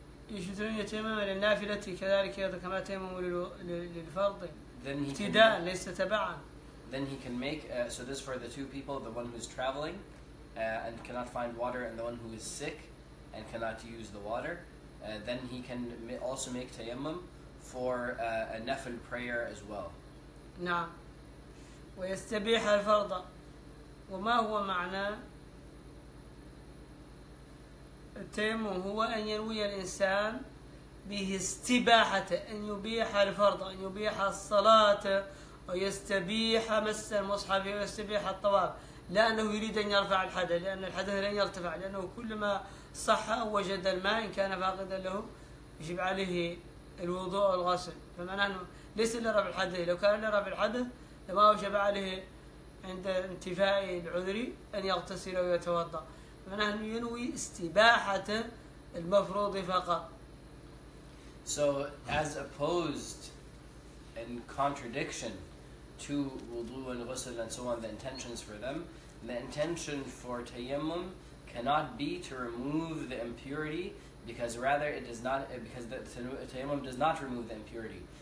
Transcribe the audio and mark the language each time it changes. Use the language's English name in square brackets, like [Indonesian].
[Arabic] يجوز له يتيمم للنافلة كذلك كما تيمم للفرض ابتداء ليس تبعا. [English] Then he can make so this for the two people, the one who is traveling and cannot find water, and the one who is sick and cannot use the water, then he can also make tayammum for a nafil prayer as well. [Arabic] نعم. ويستبيح الفرض. وما هو معنى التيمم؟ هو أن ينوي الإنسان به استباحة، أن يبيح الفرض، أن يبيح الصلاة، ويستبيح مس المصحف، ويستبيح الطواف، لا أنه يريد أن يرفع الحدث، لأن الحدث لن يرتفع، لأنه كلما صح أو وجد الماء إن كان فاقدا له يجب عليه الوضوء والغسل. فمعناه أنه ليس لرفع الحدث، لو كان لرفع الحدث لما وجب عليه عند انتفاء العذر أن يغتسل ويتوضأ. فمعناه أنه ينوي استباحة المفروض فقط. [English] So, as opposed in contradiction to wudu and ghusl and so on, the intentions for them, the intention for tayammum cannot be to remove the impurity, because rather it does not, because the tayammum does not remove the impurity.